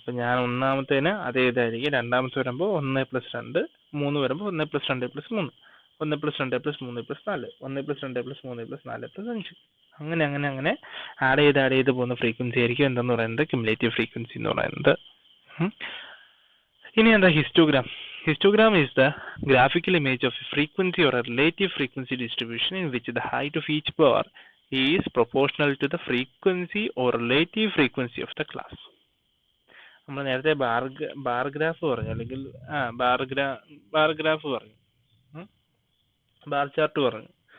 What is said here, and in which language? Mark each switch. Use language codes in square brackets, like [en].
[ml] ഇപ്പം ഞാൻ 1ാമത്തേന് അതേ ഇതായിരിക്കും, 2ാമത്തെ വരുമ്പോൾ 1 + 2, 3 വരുമ്പോൾ 1 + 2 + 3, 1 + 2 + 3 + 4, 1 + 2 + 3 + 4 + 5. അങ്ങനെ ആഡ് ചെയ്ത് പോകുന്ന ഫ്രീക്വൻസി ആയിരിക്കും എന്തെന്ന് പറയുന്നത് ക്യുമുലേറ്റീവ് ഫ്രീക്വൻസി എന്ന് പറയുന്നത്. ഇനി എന്താ histogram? [en] Histogram is the graphical image of a frequency or a relative frequency distribution in which the height of each bar is proportional to the frequency or relative frequency of the class. [ml] നമ്മൾ നേരത്തെ bar graph പറഞ്ഞു, അല്ലെങ്കിൽ bar graph പറഞ്ഞു, bar chart പറഞ്ഞു.